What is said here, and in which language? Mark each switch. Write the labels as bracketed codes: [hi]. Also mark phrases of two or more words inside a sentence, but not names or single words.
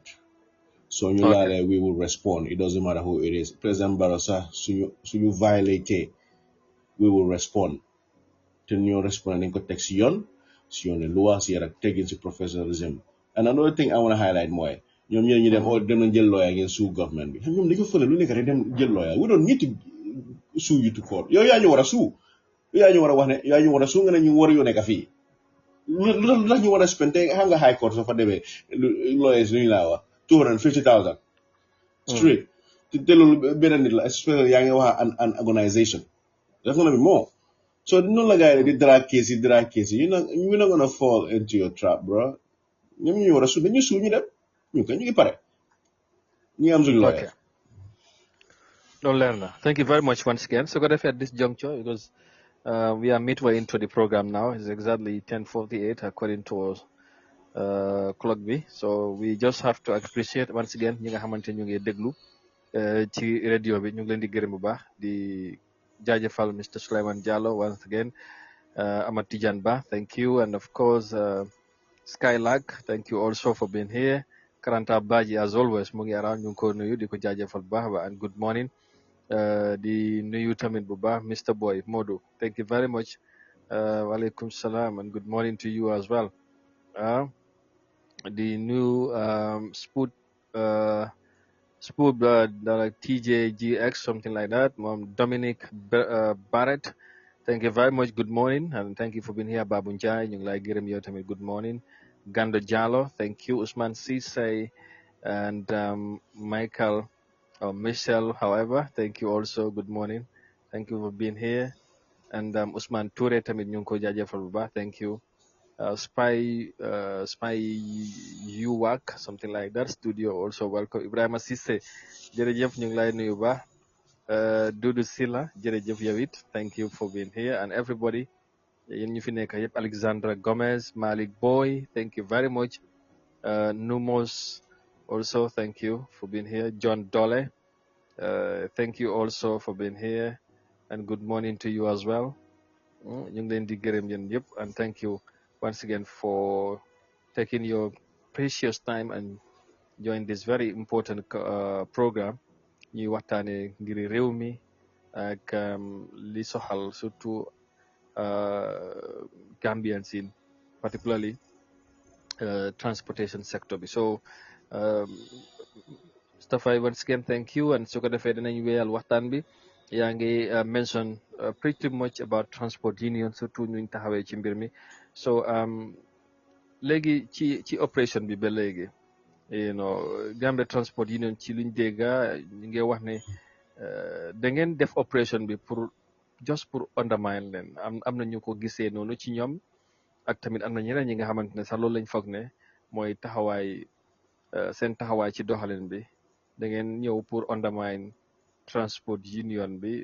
[en] So we will respond. It doesn't matter who it is. President Barrow suñu violate, we will respond. [wo] Te ñu respond nañ ko teg si yoon loi si ak teggin si professionalism. [en] And another thing I want to highlight [wo] mooy ñoom ñu dem nañ jël lawyer [en] against sue government [wo] bi ñoom dañu fële lu nekk rek dem jël lawyer. [en] We don't need to sue you to court [wo] yow yaa ñu war a sue yaa ñu war a wax ne yaa ñu war a sue nga ne ñu war yoo nekk fii lu tax ñu war a spend te xam nga [en] high court [wo] soo fa demee lawyers lu ñu laa wax $250,000 straight te loolu benn nit la especially yaa ngi wax [en] an organisation that's gonna be more so [wo] noonu la gars yi di [en] drag case [wo] yi [en] you're not gonna fall into your trap bro [wo] ñoom ñu war a sue dañu sue ñu dem ñu ngi pare ñu am suñu lawyer. [en] No, learner. Thank you very much once again. So, got at this juncture because we are midway into the program now. It's exactly 10:48 according to clock B. So we just have to appreciate once again [wo] ñi nga xamante ñu ngi déglu ci radio bi ñu ngi leen di gërëm bu baax di jaajëfal Mr. [en] Sulaiman Jallow once again. Amat Tijan Ba, thank you, and of course Skylark, thank you also for being here. Karanta Baji, as always, [wo] mu ngi around ñu ngi ko nuyu di ko jaajëfal bu baax ba [en] and good morning. [wo] Di nuyu tamit bu baax Mr. [en] Boy Modu, thank you very much. [ar] Walaikum salam [en] and good morning to you as well. The new Spoot like TJGX, something like that. Dominic Barrett, thank you very much. Good morning, and thank you for being here. [wo] Babunjai, ñu ngi lay gërëm yow tamit. [en] Good morning. Gando Jallo, thank you. Usman Sise and Michael or Michelle, however, thank you also. Good morning. Thank you for being here. [wo] And Usman Toure tamit ñu ngi ko jaajëfal bu baax. [en] Thank you. Spy UWAC, something like that. Studio also welcome. [wo] Ibrahima Cissé, jërëjëf ñu ngi lay nuyu bu baax. Dudu Silla, jërëjëf yow it. [en] Thank you for being here. And everybody, [wo] yéen ñu fi nekk yëpp. [en] Alexandra Gomez, Malik Boy, thank you very much. Numos, also thank you for being here. John Dole, thank you also for being here. And good morning to you as well. [wo] ñu ngi leen di gërëm yéen yëpp, [en] and thank you once again for taking your precious time and join this very important program. [wo] ñuy waxtaane ngir réew mi ak li soxal surtout [en] Gambians in particularly transportation sector [wo] bi. [en] So Mustafa, once again thank you, and [wo] su ko defee dinañ wéyal waxtaan bi. yaa ngi [en] mention pretty much about transport union [wo] surtout ñu taxawee ci mbir mi. So léegi ci opération bi ba léegi Gambia Transport Union ci luñ dégga ñu ngi wax ne da ngeen def opération bi pour undermine leen am na ñu ko gisee noonu ci ñoom, ak tamit am na ñeneen ñi nga xamante ne sax loolu lañ foog ne mooy taxawaay seen taxawaay ci doxalin bi da ngeen ñëw pour undermine Transport Union bi.